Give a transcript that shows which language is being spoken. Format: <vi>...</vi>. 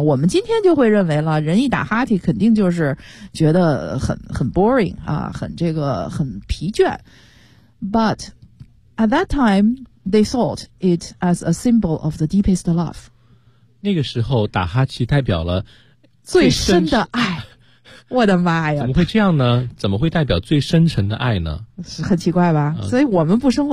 <zh>我们今天就会认为了，人一打哈欠肯定就是觉得很 boring 啊，很这个很疲倦。</zh> <en>But at that time they thought it as a symbol of the deepest love。</en> <zh>那个时候打哈欠代表了最深的爱，我的妈呀！怎么会这样呢？怎么会代表最深沉的爱呢？是很奇怪吧？所以我们不生活。</zh>